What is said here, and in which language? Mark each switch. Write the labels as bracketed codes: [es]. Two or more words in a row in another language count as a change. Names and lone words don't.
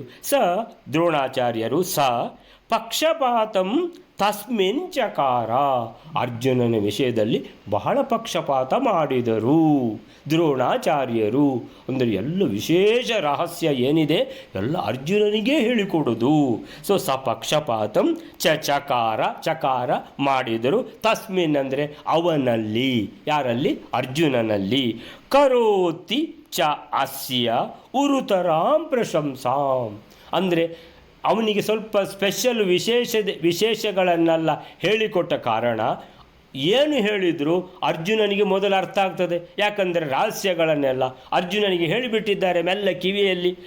[kn] ದ್ರೋಣಾಚಾರ್ಯರು [sa] ಪಕ್ಷಪಾತಂ ತಸ್ಮಿನ್ ಚಕಾರ [kn] ಅರ್ಜುನನ ವಿಷಯದಲ್ಲಿ ಬಹಳ ಪಕ್ಷಪಾತ ಮಾಡಿದರು ದ್ರೋಣಾಚಾರ್ಯರು. ಅಂದರೆ ಎಲ್ಲ ವಿಶೇಷ ರಹಸ್ಯ ಏನಿದೆ ಎಲ್ಲ ಅರ್ಜುನನಿಗೆ ಹೇಳಿಕೊಡೋದು. [sa] ಪಕ್ಷಪಾತಂ ಚಕಾರ ಮಾಡಿದರು. [kn] ತಸ್ಮಿನ್ ಅಂದರೆ ಅವನಲ್ಲಿ, ಯಾರಲ್ಲಿ? ಅರ್ಜುನನಲ್ಲಿ. [sa] ಕರೋತಿ ಚ ಅಸ್ಯ ಉರುತರಾಂ ಪ್ರಶಂಸಾಂ [kn] ಅಂದರೆ ಅವನಿಗೆ ಸ್ವಲ್ಪ ಸ್ಪೆಷಲ್ ವಿಶೇಷಗಳನ್ನೆಲ್ಲ ಹೇಳಿಕೊಟ್ಟ ಕಾರಣ ಏನು ಹೇಳಿದರೂ ಅರ್ಜುನನಿಗೆ ಮೊದಲು ಅರ್ಥ ಆಗ್ತದೆ. ಯಾಕಂದರೆ ರಹಸ್ಯಗಳನ್ನೆಲ್ಲ ಅರ್ಜುನನಿಗೆ ಹೇಳಿಬಿಟ್ಟಿದ್ದಾರೆ ಮೆಲ್ಲ ಕಿವಿಯಲ್ಲಿ.